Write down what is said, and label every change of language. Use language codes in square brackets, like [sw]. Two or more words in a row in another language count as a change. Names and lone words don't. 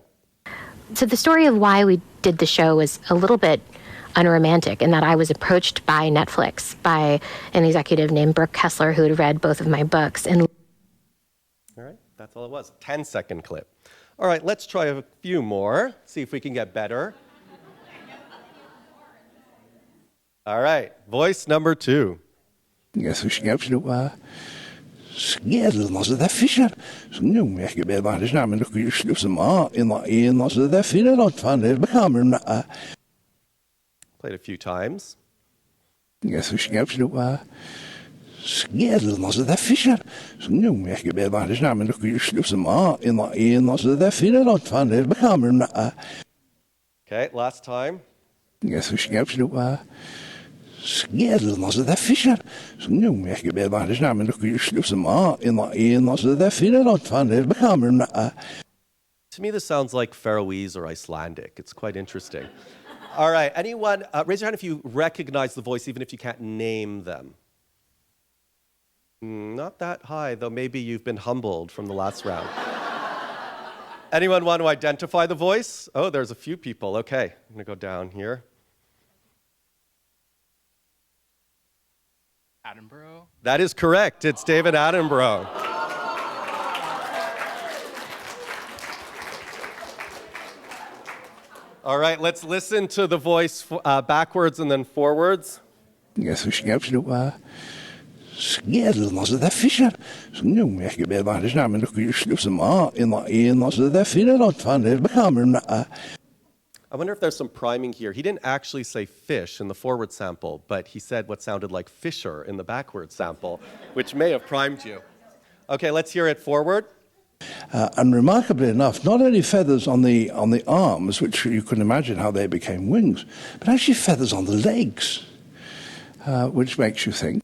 [en] So the story of why we did the show was a little bit unromantic in that I was approached by Netflix by an executive named Brooke Kessler who had read both of my books. And All right, that's all it was, 10-second clip. All right, let's try a few more, see if we can get better. All right, voice number 2. Yes, we schrijft ze nog skedel als het fischer. Så nu merker jeg bare det men dere jo slutt som en als det finner något fan det bekammer. Played a few times. Yes, we schrijft ze nog skedel als het fischer. Så nu merker jeg bare det men dere jo slutt som en als det finner något fan det bekammer. Okay, last time. Yes, we schrijft ze nog skedel als het fischer. Så nu merker jeg bare det men dere jo slutt som en als det finner något fan det bekammer. To me, this sounds like Faroese or Icelandic. It's quite interesting. All right, anyone, raise your hand if you recognize the voice, even if you can't name them. Not that high, though maybe you've been humbled from the last round. Anyone want to identify the voice? Oh, there's a few people. Okay, I'm going to go down here. Attenborough? That is correct. It's David Attenborough. All right, let's listen to the voice backwards and then forwards. Yes, we schrijft ze nog skedel als het fischer. Så nu merker jeg bare det men dere jo slutt som en als det finner något fan det bekammer. I wonder if there's some priming here. He didn't actually say fish in the forward sample, but he said what sounded like fisher in the backward sample, which may have primed you. Okay, let's hear it forward. And remarkably enough, not only feathers on the arms, which you can imagine how they became wings, but actually feathers on the legs, which makes you think.